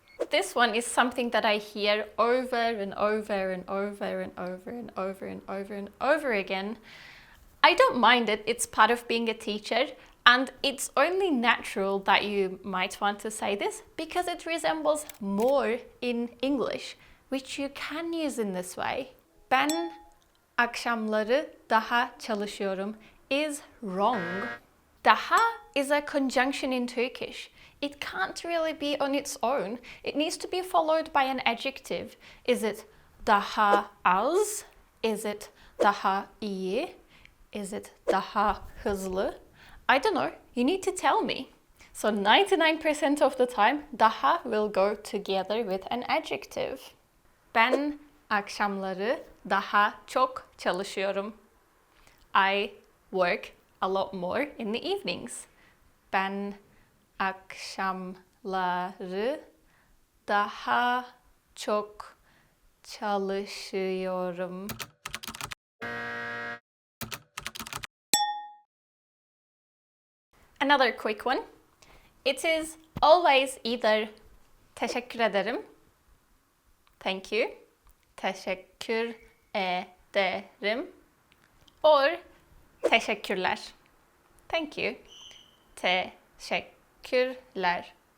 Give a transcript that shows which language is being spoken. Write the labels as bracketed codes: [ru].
[en] This one is something that I hear over and over and over and over and over and over and over again. I don't mind it, it's part of being a teacher, and it's only natural that you might want to say this because it resembles more in English, which you can use in this way. [tr] Ben akşamları daha çalışıyorum [en] is wrong. Daha is a conjunction in Turkish. It can't really be on its own. It needs to be followed by an adjective. Is it [tr] daha az? [en] Is it [tr] daha iyi? [en] Is it [tr] daha hızlı? [en] I don't know. You need to tell me. So 99% of the time, daha will go together with an adjective. [tr] Ben akşamları daha çok çalışıyorum. [en] I work a lot more in the evenings. [tr] Ben akşamları daha çok çalışıyorum. [en] Another quick one. It is always either [tr] teşekkür ederim, [en] thank you, teşekkür ederim, or teşekkürler, thank you, teşekkürler.